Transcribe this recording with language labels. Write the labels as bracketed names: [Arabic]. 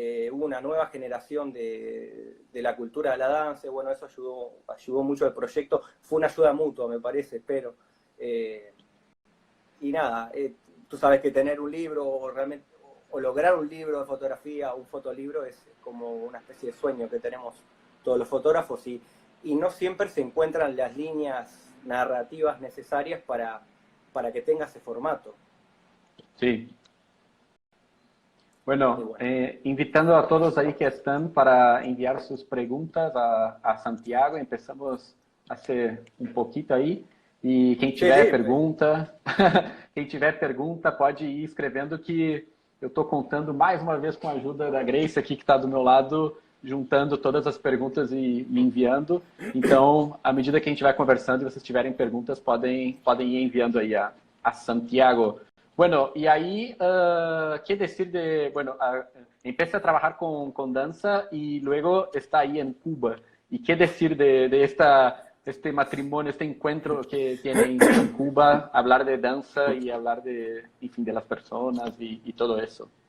[Spanish] hubo una nueva generación de la cultura de la danza, y bueno, eso ayudó mucho al proyecto, fue una ayuda mutua, me parece, pero, y nada, tú sabes que tener un libro o lograr un libro de fotografía, un fotolibro, es como una especie de sueño que tenemos todos los fotógrafos, y no siempre se encuentran las líneas narrativas necesarias para que tenga ese formato. Sí. Bueno, invitando a todos ahí que están para enviar sus preguntas a Santiago. Empezamos hace un poquito aí. [Portuguese] E quem tiver pergunta, quem tiver pergunta pode ir escrevendo, que eu estou contando mais uma vez com a ajuda da Grace aqui, que está do meu lado, juntando todas as perguntas e me enviando. Então, à medida que a gente vai conversando e vocês tiverem perguntas, podem ir enviando aí a Santiago. [Spanish] Bueno, y ahí, ¿qué decir de, bueno, empieza a trabajar con danza y luego está ahí en Cuba? ¿Y qué decir de este matrimonio, este encuentro que tienen en Cuba, hablar de danza y hablar de, en fin, de las personas y todo eso?